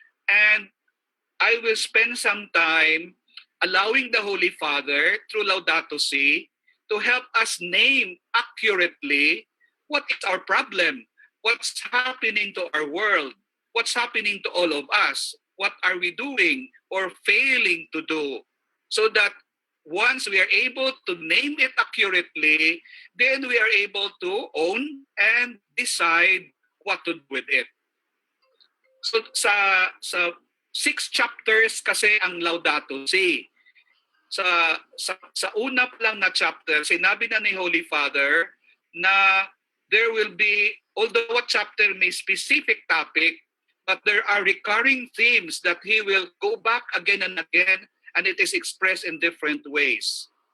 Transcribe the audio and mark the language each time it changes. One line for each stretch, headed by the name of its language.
English: And I will spend some time allowing the Holy Father through Laudato Si to help us name accurately what is our problem, what's happening to our world, what's happening to all of us, what are we doing or failing to do, so that once we are able to name it accurately, then we are able to own and decide what to do with it.
Filipino: So sa 6 chapters kasi ang Laudato Si. Sa una pa lang na chapter, sinabi na ni Holy Father na
English: there will be, although a chapter may specific topic, but there are recurring themes that he will go back again and again, and it is expressed in different ways.